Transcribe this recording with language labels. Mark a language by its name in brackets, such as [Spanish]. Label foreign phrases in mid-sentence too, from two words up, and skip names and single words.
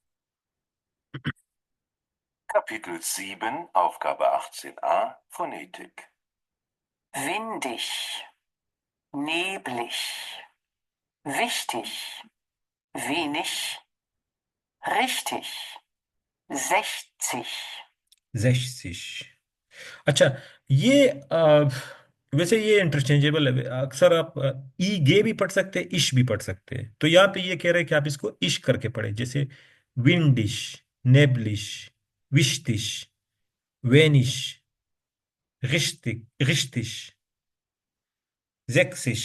[German] Kapitel 7, Aufgabe 18a, Phonetik. Windig, neblig, wichtig, wenig, richtig, 60. 60। [Hindi] अच्छा, ये वैसे ये इंटरचेंजेबल है, अक्सर आप ई गे भी पढ़ सकते हैं, इश भी पढ़ सकते हैं। तो यहाँ पे ये कह रहे हैं कि आप इसको इश करके पढ़े, जैसे [German] windig, neblig, wichtig, wenig, richtig, richtig, sechzig.